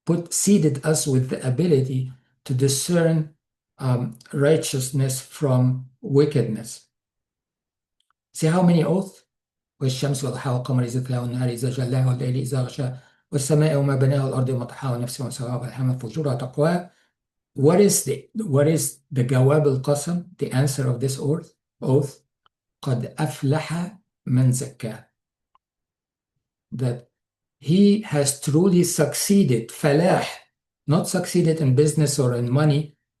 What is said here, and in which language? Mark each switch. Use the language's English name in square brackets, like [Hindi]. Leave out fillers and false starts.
[English] Seeded us with the ability to discern righteousness from wickedness. See how many oaths? [Arabic] والشمس والضحاها والقمر إذا تلاها والنهار إذا جلاها والليل إذا غشاها والسماء وما بناها والأرض وما طحاها ونفس وما سواها والهمها فجورها تقواها. [English] What is the [Arabic] جواب القسم, [English] the answer of this oath? [Arabic] قد أفلح من زكاها. [English] That he has truly succeeded. فلاح, not succeeded in business or in money.